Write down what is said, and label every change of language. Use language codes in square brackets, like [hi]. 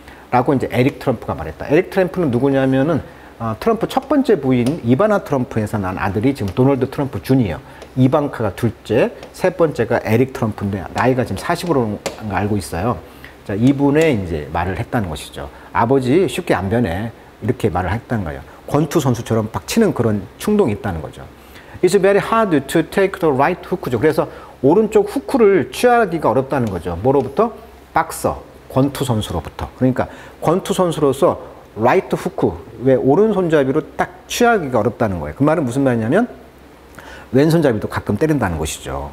[ko] 라고 이제 에릭 트럼프가 말했다. 에릭 트럼프는 누구냐면은 트럼프 첫 번째 부인 이바나 트럼프에서 난 아들이 지금 도널드 트럼프 주니어, 이방카가 둘째, 세 번째가 에릭 트럼프인데 나이가 지금 40으로 알고 있어요. 자, 이분의 이제 말을 했다는 것이죠. 아버지 쉽게 안 변해, 이렇게 말을 했다는 거예요. 권투 선수처럼 막 치는 그런 충동이 있다는 거죠. [en] It's very hard to take the right hook죠. [ko] 그래서 오른쪽 후크를 취하기가 어렵다는 거죠. 뭐로부터? 박서, 권투 선수로부터. 그러니까 권투 선수로서 라이트 후크, 왜 오른손잡이로 딱 취하기가 어렵다는 거예요. 그 말은 무슨 말이냐면 왼손잡이도 가끔 때린다는 것이죠.